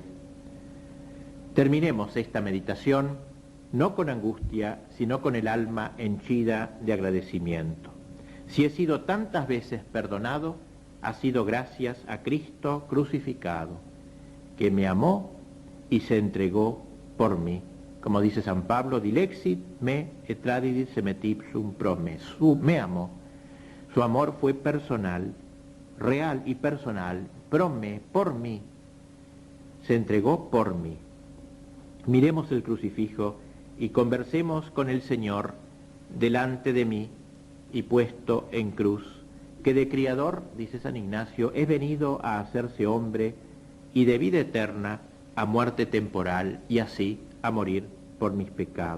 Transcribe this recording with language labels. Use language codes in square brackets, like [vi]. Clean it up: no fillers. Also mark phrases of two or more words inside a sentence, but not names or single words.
[es] Terminemos esta meditación no con angustia, sino con el alma henchida de agradecimiento. Si he sido tantas veces perdonado, ha sido gracias a Cristo crucificado, que me amó y se entregó por mí. Como dice San Pablo, [la] dilexit me et tradidit semet ipsum pro me. [es] Me amó. Su amor fue personal, real y personal, [la] pro me, [es] por mí. Se entregó por mí. Miremos el crucifijo y conversemos con el Señor delante de mí y puesto en cruz, que de Criador, dice San Ignacio, he venido a hacerse hombre y de vida eterna a muerte temporal y así a morir por mis pecados.